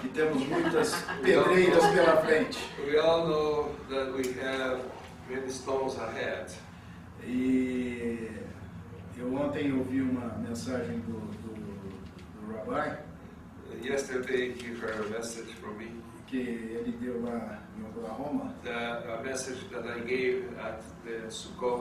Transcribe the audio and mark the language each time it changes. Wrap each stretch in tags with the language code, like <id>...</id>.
<pt>que temos muitas pedreiras pela frente.</pt> <en>we all know that we have many stones ahead.</en> <pt>E eu ontem ouvi uma mensagem do Rabbi,</pt> <en>Yesterday he heard a message from me,</en> <pt>que ele deu lá em Oklahoma.</pt> <en>a message that I gave at the Sukkot.</en>